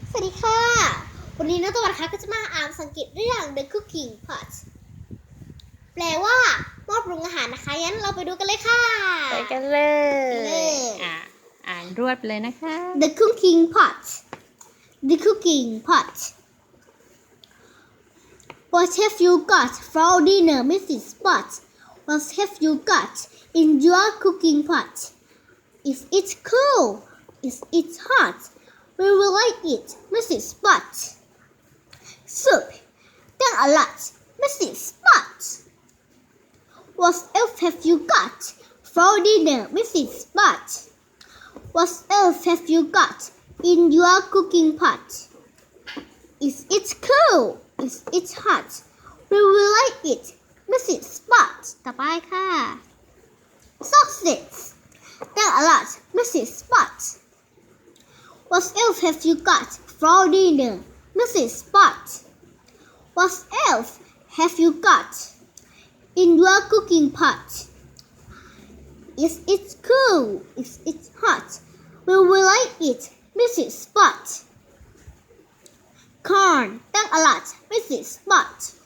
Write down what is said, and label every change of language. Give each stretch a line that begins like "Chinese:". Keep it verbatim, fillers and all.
Thai: สวัสดีค่ะ วันนี้น้องตะวันคะก็จะมาอ่านภาษาอังกฤษเรื่อง The Cooking Pot แปลว่าหม้อปรุงอาหารนะคะงั้นเราไปดูกันเลยค่ะ ไปกันเลย เลย อ่ะอ่านรวดเลยนะคะ
English: The Cooking Pot The Cooking Pot What have you got for dinner มิสซิส Pot What have you got in your cooking pot Is it cool? Is it hot? We will like it มิสซิส Pot Soup Thank a lot มิสซิส Pot What else have you got for dinner มิสซิส Pot What else have you got in your cooking pot Is it cool? Is it hot? We will like it มิสซิส Pot
Thai: ต่อไปค่ะ
English: Sausage Thank a lot มิสซิส Pot What else have you got for dinner, มิสซิส Pot? What else have you got in your cooking pot? Is it cool? Is it hot? Will we like it, missus Pot? Corn, thank a lot, missus Pot.